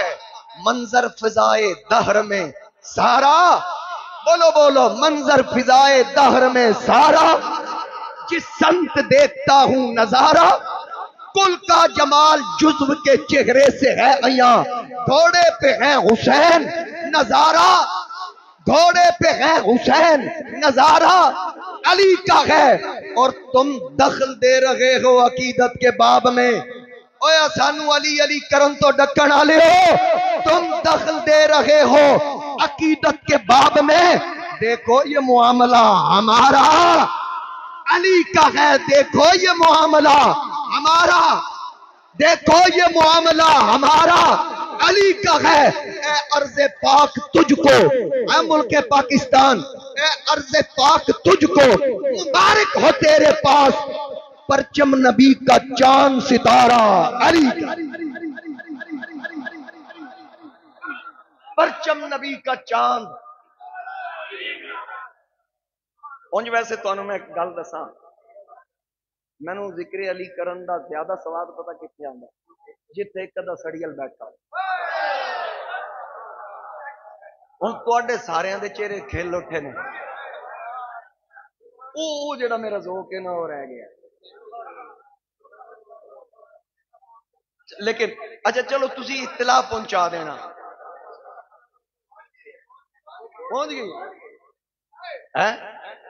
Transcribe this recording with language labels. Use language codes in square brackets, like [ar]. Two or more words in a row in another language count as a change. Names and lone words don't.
[ur] منظر فضائے دہر میں سارا, بولو بولو, منظر فضائے دہر میں سارا, جس سمت دیکھتا ہوں نظارہ, کل کا جمال جزو کے چہرے سے ہے عیاں. گھوڑے پہ ہے حسین نظارہ, گھوڑے پہ ہے حسین نظارہ علی کا ہے. اور تم دخل دے رہے ہو عقیدت کے باب میں, [pa] اویا سانو علی علی کرن تو ڈکن آلے ہو, [ur] تم دخل دے رہے ہو عقیدت کے باب میں. دیکھو یہ معاملہ ہمارا علی کا ہے, دیکھو یہ معاملہ ہمارا, دیکھو یہ معاملہ ہمارا علی کا ہے. اے ارض پاک تجھ کو, اے ملک پاکستان, اے ارض پاک تجھ کو, مبارک ہو تیرے پاس پرچم نبی کا چاند ستارہ علی کا. پرچم نبی کا چاند. [pa] اونج ویسے تو میں ایک گل دساں, مینوں ذکر علی کرن دا زیادہ سواد پتہ کتنے آندا جتھے ایک دا سڑیل بیٹھا ہو. ہن تواڈے ساریاں دے چہرے کھل اٹھے نے, او جڑا میرا ذوق ہے نا [ur] وہ رہ گیا. [pa] لیکن اچھا چلو تسی اطلاع پہنچا دینا, پہنچ گئی ہے.